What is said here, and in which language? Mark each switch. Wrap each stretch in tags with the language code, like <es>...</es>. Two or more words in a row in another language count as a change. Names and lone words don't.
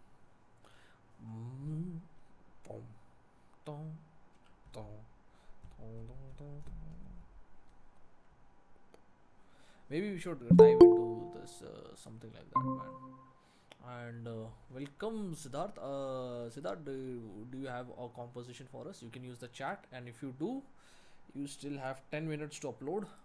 <en>Mm, tom, tom, tom, tom, tom, tom, tom. Maybe we should dive into this something like that, man. And welcome, Siddharth. Siddharth, do you have a composition for us? You can use the chat, and if you do, you still have 10 minutes to upload.</en>